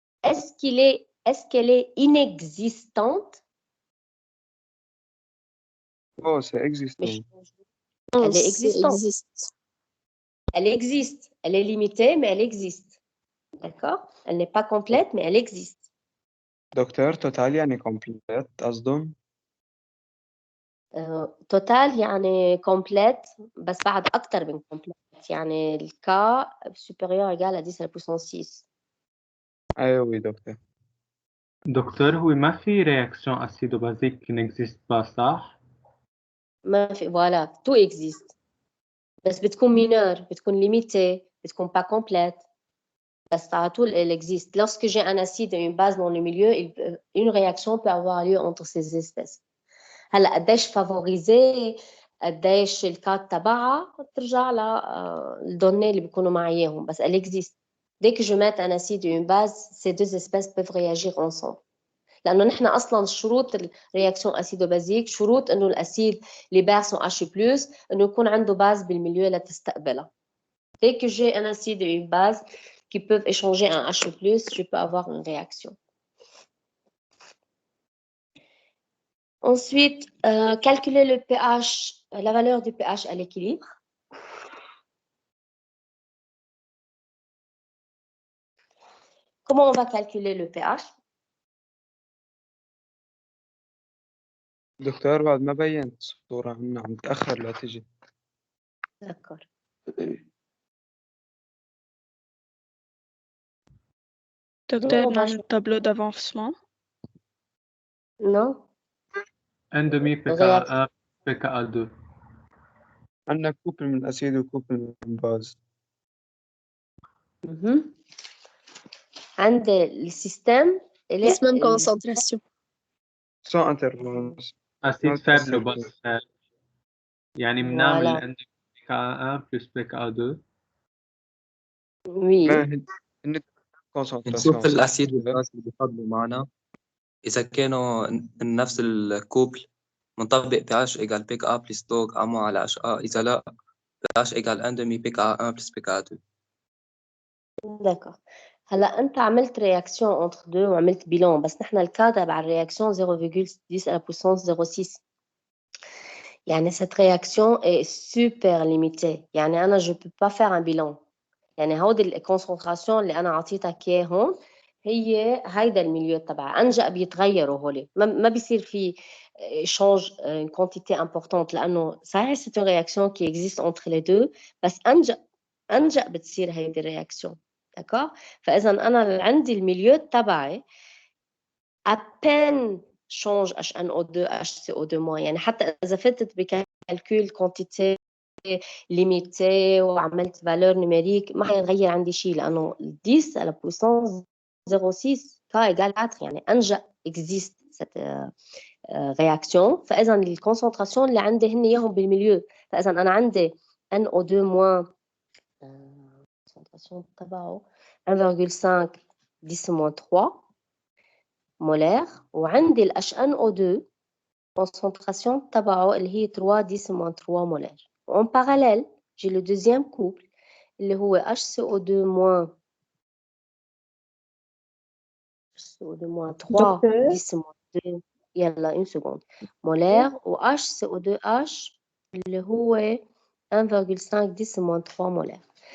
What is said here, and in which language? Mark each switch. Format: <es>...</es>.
<fr>Est-ce qu'elle est inexistante? Oh, c'est existant. Non, Elle est c'est existante. existe. Elle existe. Elle est limitée, mais elle existe. D'accord? Elle n'est pas complète, mais elle existe.</fr> <ar>دكتور توتال يعني كومبليت قصدهم؟ توتال يعني complète بس بعد أكتر من complète. يعني الك</ar> <fr>supérieur égal à 10 à la puissance 6.</fr> <ar>أيوة oui, دكتور. دكتور هو ما في رياكشن اسيدو بازيك</ar> <fr>qui n'existe pas</fr> <ar>صح؟ ما في</ar> <fr>voilà, tout existe.</fr> <ar>بس بتكون mineur, بتكون limitée, بتكون pas complète. بس على طول</ar> <fr>elle existe. Lorsque j'ai un acide et une base dans le milieu, une réaction peut avoir lieu entre ces espèces.</fr> <ar>هلا قديش فافوريزي قديش الكات تبعها ترجع للدوني اللي بيكونوا معاياهم بس</ar> <fr>elle existe. Dès que je mets un acide et une base, ces deux espèces peuvent réagir ensemble.</fr> <ar>لأنه نحن أصلاً شروط الرياكسيون أسيدو-بازيك شروط إنه الأسيد اللي بارسون H+, إنه يكون عنده باز بالميليو لتستقبلها.</ar> <fr>Dès que j'ai un acide et une base qui peuvent échanger un H+, je peux avoir une réaction. Ensuite, calculer le pH, la valeur du pH à l'équilibre. Comment on va calculer le pH?</fr> <ar>دكتور بعد ما بينت الصورة عم تأخر لا تجي.</ar> <fr>D'accord.</fr> <ar>دكتور نعمل tableau d'avancement.</ar> <fr>Non. ان دمي PKA PKA2.</fr> <ar>عندنا كوبل من الأسيد وكوبل من الباز. عند السيستم</ar> <fr>بس même concentration. sans intervalence.</fr> <ar>اسيد فابل وباز يعني بنعمل ان PKA1 plus PKA2.</ar> <fr>Oui.</fr> <ar>نشوف الأسيد والباز اللي بيفضلوا معنا إذا كانوا نفس الكوبل منطبق</ar> <fr>pH égale PKA plus log A moins</fr> <ar>على HA. إذا لا pH égale 1 demi PKA1 plus PKA2.</ar> <fr>D'accord.</fr> <ar>هلا أنت عملت رياكسيون</ar> <fr>entre deux</fr> <ar>وعملت bilan بس نحن الكا تبع الرياكسيون 0,10</ar> <fr>à la puissance 0,6. يعني cette réaction est super limitée. يعني أنا je peux pas faire un bilan.</fr> <ar>يعني هودي الكونسنتراسيون اللي أنا أعطيتك إياه هون هي هيدا الميليو تبعها. أنجأ بيتغيروا هولي ما بيصير في</ar> <fr>change une quantité importante</fr> <ar>لأنه صحيح</ar> <fr>c'est une réaction qui existe entre les deux</fr> <ar>بس أنجأ بتصير هيدي الرياكسيون. d'accord. فإذا أنا عندي الميليو تبعي</ar> <fr>à peine change</fr> <ar>HNO2 HCO2- يعني حتى إذا فتت بكالكول quantité limité وعملت valeur numérique ما حيغير عندي شيء لأنه 10 à la puissance 0,6 K égale 4 يعني أنجأ</ar> <fr>existe cette réaction.</fr> <ar>فإذا الكونسنتراسيون اللي عندي هن ياهم بالميليو. فإذا أنا عندي NO2- concentration تبعه 1,5 10-3 مولير وعندي ال HNO2 concentration تبعه اللي هي 3 10-3 مولير.</ar> <fr>En parallèle, j'ai le deuxième couple</fr> <ar>اللي هو</ar> <fr>HCO2- 3 10-2 يلا une seconde مولير و HCO2H اللي هو 1,5 10-3 molaire.</fr>